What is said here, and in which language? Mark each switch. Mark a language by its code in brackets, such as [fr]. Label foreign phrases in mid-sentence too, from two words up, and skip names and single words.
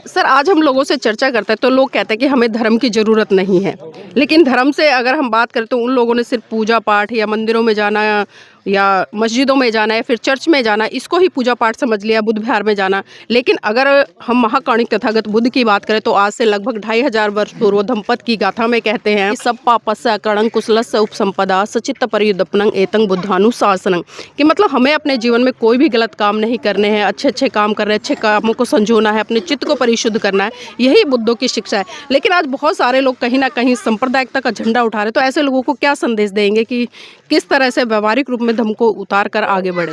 [hi] सर, आज हम लोगों से चर्चा करते हैं तो लोग कहते हैं कि हमें धर्म की ज़रूरत नहीं है, लेकिन धर्म से अगर हम बात करें तो उन लोगों ने सिर्फ पूजा पाठ या मंदिरों में जाना या मस्जिदों में जाना या फिर चर्च में जाना, इसको ही पूजा पाठ समझ लिया, बुद्ध विहार में जाना। लेकिन अगर हम महाकाणिक तथागत बुद्ध की बात करें तो आज से लगभग 2500 वर्ष पूर्व धम्मपद की गाथा में कहते हैं [pi] सब पापस्य कणं कुशलस्य उपसंपदा सचित्त परियुदपनं एतं बुद्धानुशासनं, [hi] कि मतलब हमें अपने जीवन में कोई भी गलत काम नहीं करने हैं, अच्छे अच्छे काम करने हैं, अच्छे कामों को संजोना है, अपने चित्त को परिशुद्ध करना है, यही बुद्धों की शिक्षा है। लेकिन आज बहुत सारे लोग कहीं ना कहीं सांप्रदायिकता का झंडा उठा रहे, तो ऐसे लोगों को क्या संदेश देंगे कि किस तरह से व्यवहारिक रूप में धर्म को उतार कर आगे बढ़े?